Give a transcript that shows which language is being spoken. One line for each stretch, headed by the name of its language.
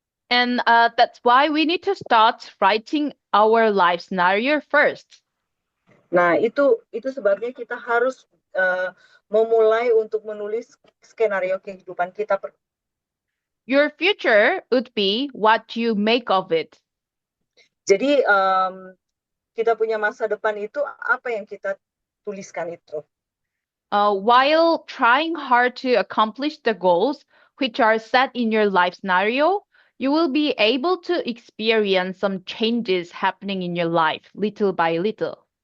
English: And that's why we need to start writing our life scenario first.
Indonesian: Nah, itu sebabnya kita harus memulai untuk menulis skenario kehidupan kita.
English: Your future would be what you make of it.
Indonesian: Jadi kita punya masa depan itu apa yang kita tuliskan itu.
English: While trying hard to accomplish the goals which are set in your life scenario, you will be able to experience some changes happening in your life little by little.